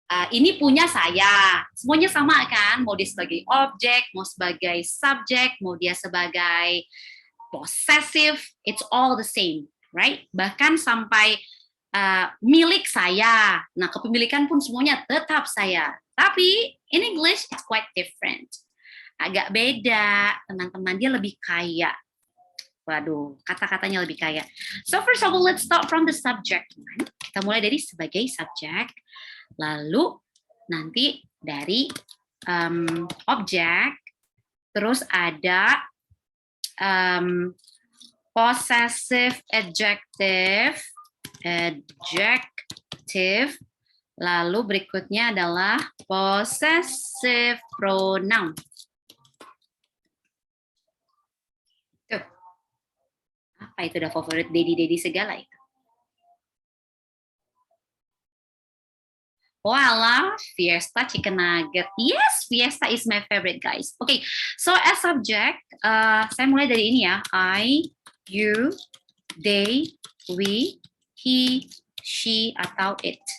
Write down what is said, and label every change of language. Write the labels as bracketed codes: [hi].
[id] Ini punya saya. Semuanya sama kan? Mau dia sebagai objek, mau sebagai subjek, mau dia sebagai possessive, [en] it's all the same, right? [id] Bahkan sampai milik saya. Nah, kepemilikan pun semuanya tetap saya. Tapi [en] in English it's quite different. [id] Agak beda, teman-teman. Dia lebih kaya. Waduh, kata-katanya lebih kaya. [en] So first of all, let's start from the subject. [id] Kita mulai dari sebagai subjek, lalu nanti dari objek, terus ada possessive adjective, lalu berikutnya adalah possessive pronoun. Tuh. Apa itu udah favorit Dedi segala itu? [en] Voila, Fiesta chicken nugget. Yes, Fiesta is my favorite, guys. Okay, so as subject, [id] saya mulai dari ini ya. [en] I, you, they, we, he, she, atau it.